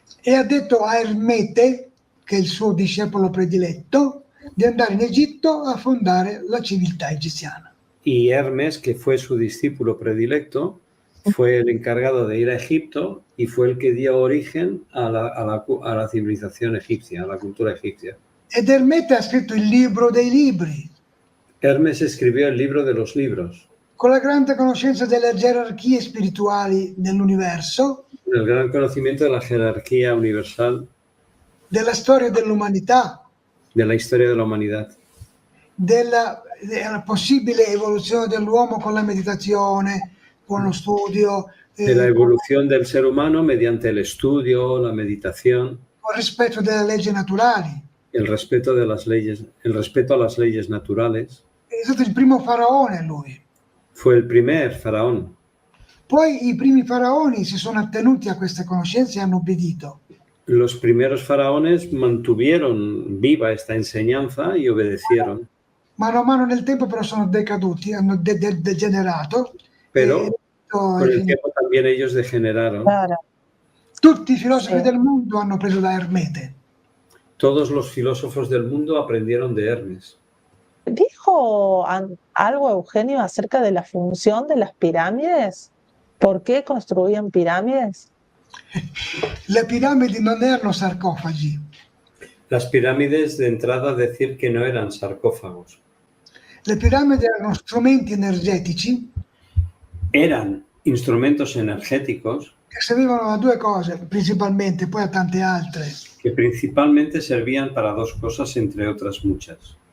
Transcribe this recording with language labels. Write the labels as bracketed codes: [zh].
[it] E ha detto a Ermete, che è il suo discepolo prediletto, di andare in Egitto a fondare la civiltà egiziana. [es] Y Hermes, que fue su discípulo predilecto, fue el encargado de ir a Egipto y fue el que dio origen a la civilización egipcia, a la cultura egipcia. [it] Ed Ermete ha scritto il libro dei libri. [es] Hermes escribió el libro de los libros. [it] Con la grande conoscenza delle gerarchie spirituali dell'universo. [es] El gran conocimiento de la jerarquía universal. [it] Della storia dell'umanità. [es] De la historia de la humanidad. [it] Della possibile evoluzione dell'uomo con la meditazione, con lo studio. [es] De la evolución del ser humano mediante el estudio, la meditación. [it] Con il rispetto delle leggi naturali. [es] El respeto a las leyes naturales. [it] È stato il primo faraone lui. [es] Fue el primer faraón. [it] Poi i primi faraoni si sono attenuti a queste conoscenze e hanno obbedito. [es] Los primeros faraones mantuvieron viva esta enseñanza y obedecieron. [it] mano a mano nel tempo però sono decaduti, hanno degenerato. [es] Pero [it] E [es] con el tiempo también ellos degeneraron. Claro. [it] tutti i filosofi Sì. del mondo hanno preso da Ermete. [es] Todos los filósofos del mundo aprendieron de Hermes. ¿Dijo algo Eugenio acerca de la función de las pirámides? ¿Por qué construían pirámides? [it] Le piramidi non erano sarcofagi, [es] Las pirámides, de entrada, decir que no eran sarcófagos. [it] le piramidi erano strumenti energetici [es] Eran instrumentos energéticos [it] che servivano a due cose principalmente, poi a tante altre. [es] que principalmente servían para dos cosas, entre otras muchas.